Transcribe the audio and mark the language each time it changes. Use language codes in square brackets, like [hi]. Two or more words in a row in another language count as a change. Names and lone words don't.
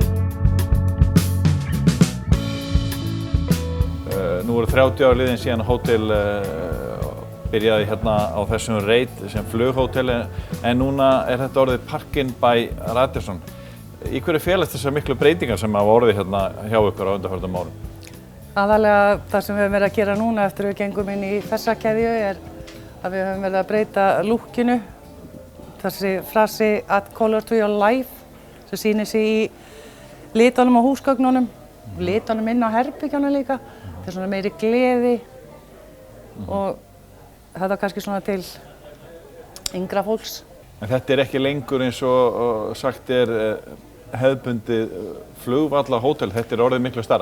[is] Nú eru 30 ár liðin síðan hótel byrjaði hérna á þessum reit sem flughótel en núna þetta orðið Park-Inn by Radisson. Í hverju felast þessar miklu breytingar sem hafa orðið hérna hjá ykkur á undanförnum árum? Aðalega það sem við höfum verið að gera núna eftir við gengum inn í þessa keðju að við höfum verið að breyta lúkkinu. Þessi frasi [en] add color to your life [is] sem sýnir sig í litunum á húsgögnunum, litunum inn á herbergjunum líka. Það er svona meiri gleði og þetta kannski svona til yngra fólks. En þetta ekki lengur eins og sagt hefðbundið flugvallahótel, þetta orðið miklu stærra?